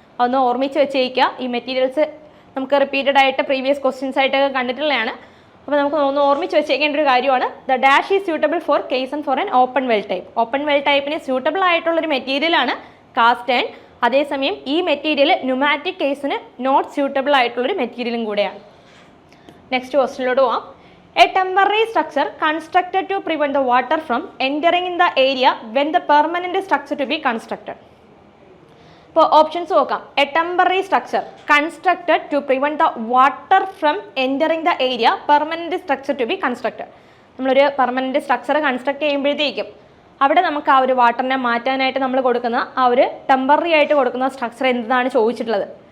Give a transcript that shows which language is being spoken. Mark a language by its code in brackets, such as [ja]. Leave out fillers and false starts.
[ml] അതൊന്ന് ഓർമ്മിച്ച് വെച്ചേക്കുക. ഈ മെറ്റീരിയൽസ് നമുക്ക് റിപ്പീറ്റഡ് ആയിട്ട് പ്രീവിയസ് ക്വസ്റ്റ്യൻസ് ആയിട്ടൊക്കെ കണ്ടിട്ടുള്ളതാണ്. അപ്പോൾ നമുക്ക് ഒന്ന് ഓർമ്മിച്ച് വെച്ചേക്കേണ്ട ഒരു കാര്യമാണ്. [en] The dash is suitable for caisson for an open well type. [ml] Open well ടൈപ്പിന് suitable ആയിട്ടുള്ളൊരു മെറ്റീരിയലാണ് കാസ്റ്റ് അയൺ. അതേസമയം ഈ മെറ്റീരിയൽ ന്യൂമാറ്റിക് കേസിന് നോട്ട് സ്യൂട്ടബിൾ ആയിട്ടുള്ളൊരു മെറ്റീരിയലും കൂടെയാണ്. നെക്സ്റ്റ് ക്വസ്റ്റ്യനിലോട്ട് പോവാം. [en] A temporary structure constructed to prevent the water from entering in the area when the permanent structure to be constructed. [ml] ഇപ്പോൾ ഓപ്ഷൻസ് നോക്കാം. [en] A temporary structure constructed to prevent the water from entering the area, permanent structure to be constructed. [ml] നമ്മളൊരു permanent structure construct ചെയ്യുമ്പോഴത്തേക്കും അവിടെ നമുക്ക് ആ ഒരു വാട്ടറിനെ മാറ്റാനായിട്ട് നമ്മൾ കൊടുക്കുന്ന ആ ഒരു ടെമ്പററി ആയിട്ട് കൊടുക്കുന്ന സ്ട്രക്ചർ എന്താണ് ചോദിച്ചിട്ടുള്ളത്?